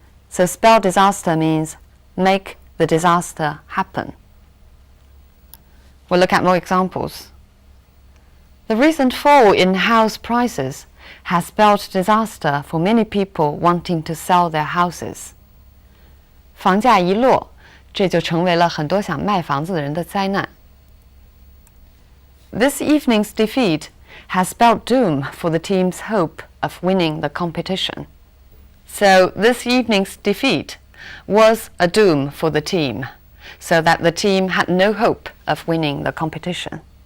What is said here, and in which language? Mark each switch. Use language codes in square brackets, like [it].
[en] So spell disaster means make the disaster happen. We'll look at more examples. The recent fall in house prices has spelled disaster for many people wanting to sell their houses. [zh] 房价一落，这就成为了很多想卖房子的人的灾难。 [en] This evening's defeat has spelled doom for the team's hope of winning the competition. So this evening's defeat was a doom for the team, so that the team had no hope of winning the competition.